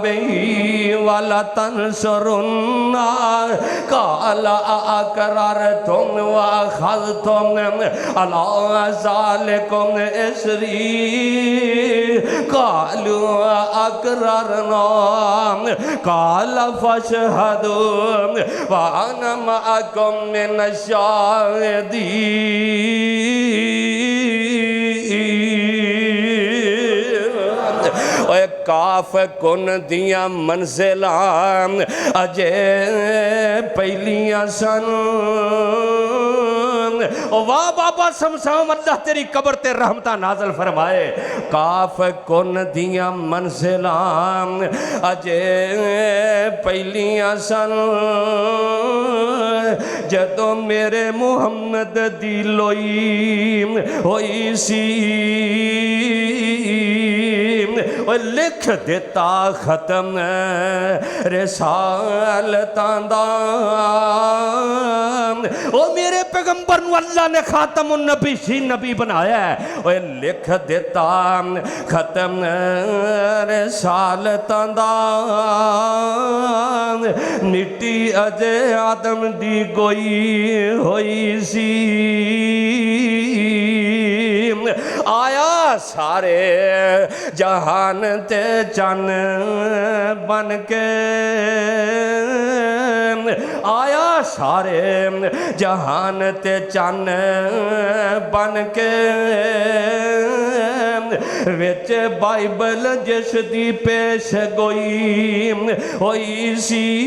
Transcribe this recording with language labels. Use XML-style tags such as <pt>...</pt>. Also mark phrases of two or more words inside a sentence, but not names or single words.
<ar>بِهِ وَلَتَنصُرُنَّهُ قَالَ أَأَقْرَرْتُمْ وَأَخَذْتُمْ عَلَىٰ ذَٰلِكُمْ إِصْرِي قَالُوا أَقْرَرْنَا قَالَ فَاشْهَدُوا وَأَنَا مَعَكُمْ مِنَ الشَّاهِدِينَ۔</ar> <pa>اے کاف کن دیاں منزلاں اجے پہلیاں سن، واہ بابا سمسام اللہ تیری قبر تے رحمتہ نازل فرمائے۔ کاف کن دیاں منزلاں اجے پہلیاں سن، جدوں میرے محمد دی لوئی ہوئی سی، لکھ دیتا ختم رسالتاں دا۔ او میرے پیغمبر نو اللہ نے خاتم النبی سی نبی بنایا ہے، او لکھ دیتا ختم رسالتاں دا۔ مٹی اجے آدم دی گوئی ہوئی سی، آیا سارے جہان تے چن بن کے آیا سارے جہان تے چن بن کے وچ بائبل جس دی پیش گوئی ہوئی سی</pa>